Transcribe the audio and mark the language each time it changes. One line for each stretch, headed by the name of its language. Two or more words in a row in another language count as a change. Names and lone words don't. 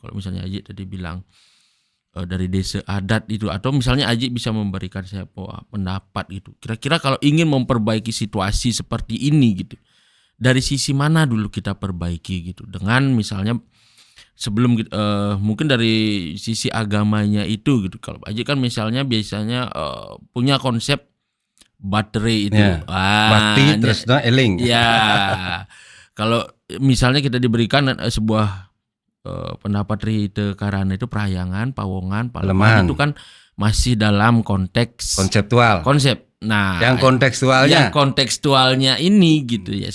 Indonesian: Kalau misalnya Haji tadi bilang dari desa adat itu, atau misalnya Haji bisa memberikan saya pendapat gitu, kira-kira kalau ingin memperbaiki situasi seperti ini gitu, dari sisi mana dulu kita perbaiki gitu, dengan misalnya sebelum mungkin dari sisi agamanya itu gitu. Kalau Haji kan misalnya biasanya punya konsep baterai itu, bakti tresna eling. Ya, kalau misalnya kita diberikan sebuah pendapat Rite Karana itu Prahyangan, Pawongan, Paleman itu kan masih dalam konteks konsep. Nah, yang kontekstualnya ini gitu ya.